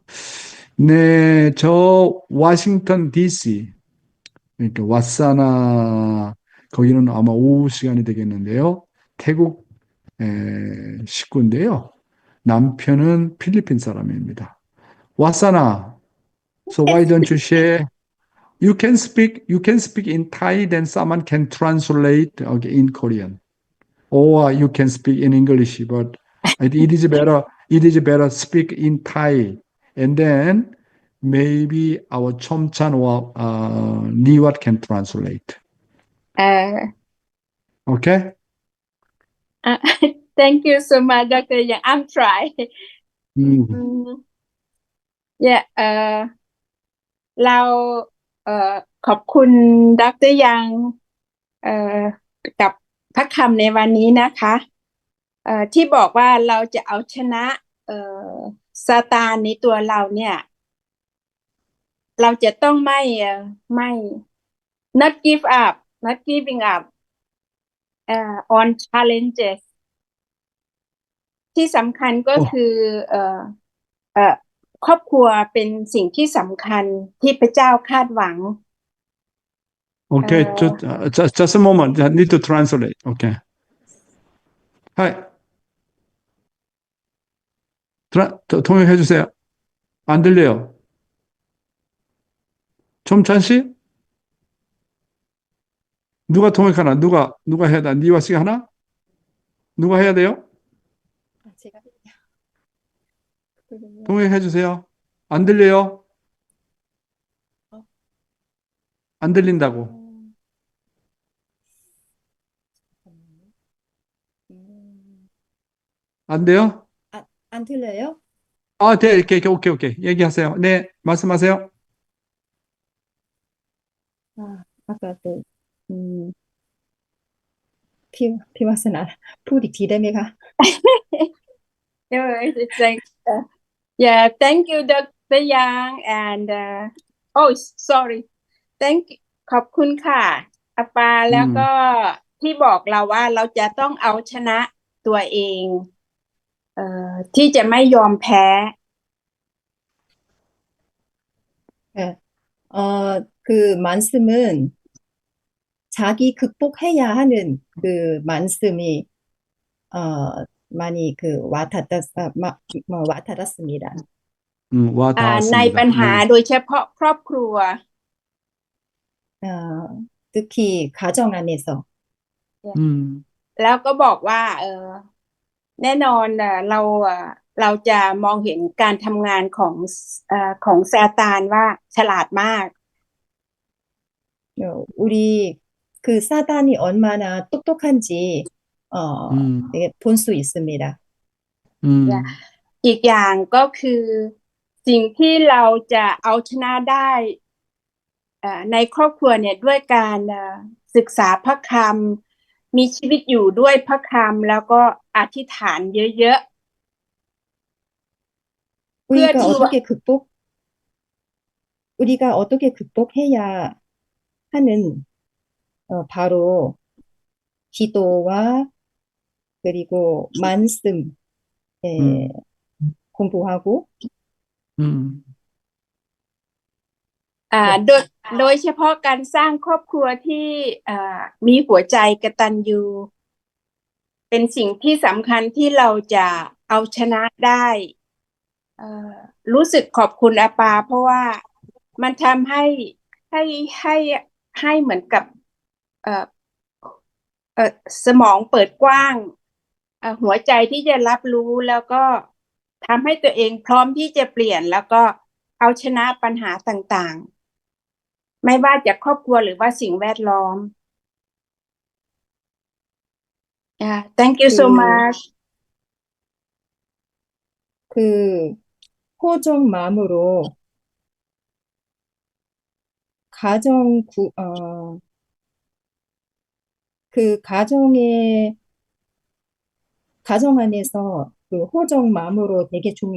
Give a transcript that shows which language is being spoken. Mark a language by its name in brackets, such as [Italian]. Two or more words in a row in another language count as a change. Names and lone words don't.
[Korean] 네, 저 워싱턴 DC, 그러니까 왓사나 거기는 아마 오후 시간이 되겠는데요. 태국 식구인데요. 남편은 필리핀 사람입니다. 왓사나, [English] so why don't you share? You can speak in Thai, then someone can translate okay, in Korean. Or you can speak in English, but it is better speak in Thai. And then maybe our Chomchan or Niwat can translate. เอ่อ Okay? thank you so much Dr. Yang I'm try 음, [Thai] yeah เราขอบคุณดรยังกับพระคำในวันนี้นะคะที่บอกว่าเราจะเอาชนะซาตานในตัวเราเนี่ยเราจะต้องไม่ [English] not give up not giving up on challenges [Thai] ที่สำคัญก็ 어, คือครอบครัวเป็นสิ่งที่สำคัญที่พระเจ้าคาดหวัง [English] okay, just a moment. I need to translate. Okay. Hi. [Korean] 통역해 주세요. 안 들려요. 좀찬 씨? 누가 통역하나? 누가 해야 돼? 니와 씨가 하나? 누가 해야 돼요? 제가 통역해 주세요. 안 들려요? 안 들린다고. 안 돼요? 안 들려요? 네, 이렇게, 오케이. 얘기하세요. 네, 말씀하세요. [Thai] 아까 พี่วาสนาพูดอีกทีได้ไหมคะ [English] it's like yeah thank you Dr. Yang and oh sorry thank you [Thai] ขอบคุณค่ะอาปาแล้วก็ที่บอกเราว่าเราจะต้องเอาชนะตัวเองที่จะไม่ยอมแพ้ [Korean] 그 말씀은 자기 극복해야 하는 그 말씀이 많이 와닿았습니다. [Thai] ในปัญหา [Korean] 네. [Thai] โดยเฉพาะครอบครัว [Korean] 특히 가정 안에서 [Thai] แล้วก็บอกว่าแน่นอนเราจะมองเห็นการทำงานของซาตานว่าฉลาดมาก [Korean] 우리 그 사단이 얼마나 똑똑한지 볼 수 있습니다. [Thai] อีกอย่างก็คือสิ่งที่เราจะเอาชนะได้ในครอบครัวเนี่ยด้วยการศึกษาพระคำมีชีวิตอยู่ด้วยพระคำแล้วก็อธิษฐานเยอะๆ [Korean] 우리가 어떻게 극복해야 하는 바로 기도와 그리고 말씀 공부하고 [Thai] โดยเฉพาะการสร้างครอบครัวที่มีหัวใจกตัญญูเป็นสิ่งที่สำคัญ ที่เราจะเอาชนะได้รู้สึกขอบคุณอาปาเพราะว่ามันทำให้ให้ให้ให้เหมือนกับเอ่อสมองเปิดกว้างหัวใจที่จะรับรู้แล้วก็ทำให้ตัวเองพร้อมที่จะเปลี่ยนแล้วก็เอาชนะปัญหาต่างๆไม่ว่าจากครอบครัวหรือว่าสิ่งแวดล้อม [English] thank you so 그, much [Korean] 그 호정 마음으로 그 가정 안에서 그 호정 마음으로 되게